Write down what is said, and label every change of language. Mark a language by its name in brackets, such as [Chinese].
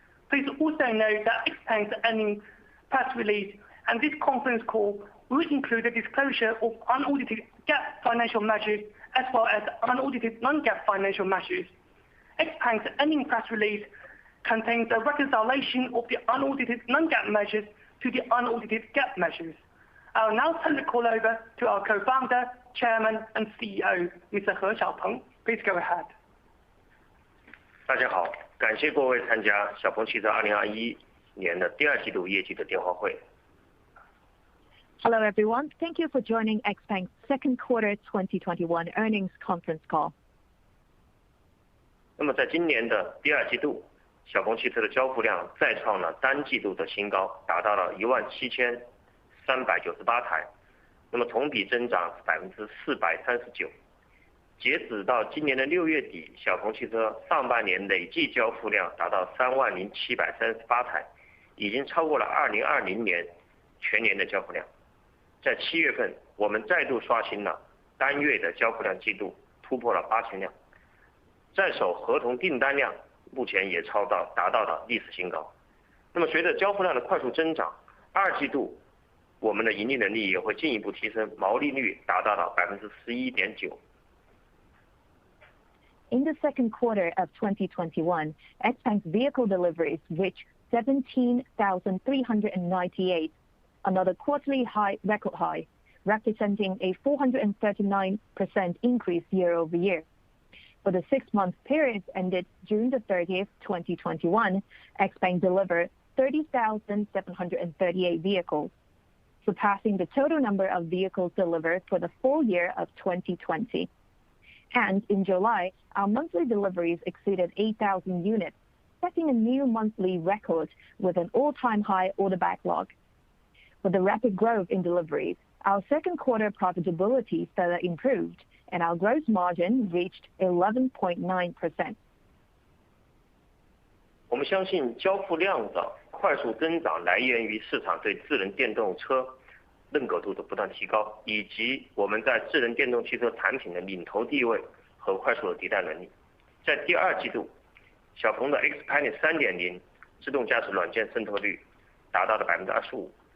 [English] Please also note that XPeng's earnings press release and this conference call will include a disclosure of unaudited GAAP financial measures as well as unaudited non-GAAP financial measures. XPeng's earnings press release contains a reconciliation of the unaudited non-GAAP measures to the unaudited GAAP measures. I will now turn the call over to our Co-founder, Chairman, and CEO, Mr. He Xiaopeng. Please go ahead. [Chinese] 大家好，感谢各位参加小鹏汽车2021年的第二季度业绩的电话会。 [English] Hello, everyone. Thank you for joining XPeng's second quarter 2021 earnings conference call. [Chinese] 那么在今年的第二季度，小鹏汽车的交付量再创了单季度的新高，达到了17398台，那么同比增长439%。截止到今年的6月底，小鹏汽车上半年累计交付量达到30738台，已经超过了2020年全年的交付量。在7月份，我们再度刷新了单月的交付量记录，突破了8000辆。在手合同订单量目前也达到了历史新高。那么随着交付量的快速增长，二季度我们的盈利能力也会进一步提升，毛利率达到了11.9%。 [English] In the second quarter of 2021, XPeng's vehicle deliveries reached 17,398, another quarterly record high, representing a 439% increase year-over-year. For the 6-month period ended June 30th, 2021, XPeng delivered 30,738 vehicles, surpassing the total number of vehicles delivered for the full year of 2020. And in July, our monthly deliveries exceeded 8,000 units, setting a new monthly record with an all-time high order backlog. With the rapid growth in deliveries, our second quarter profitability further improved, and our gross margin reached 11.9%. [Chinese] 我们相信交付量的快速增长来源于市场对智能电动车认可度的不断提高，以及我们在智能电动汽车产品的领头地位和快速的迭代能力。在第二季度，小鹏的 XPeng 3.0 自动驾驶软件渗透率达到了25%。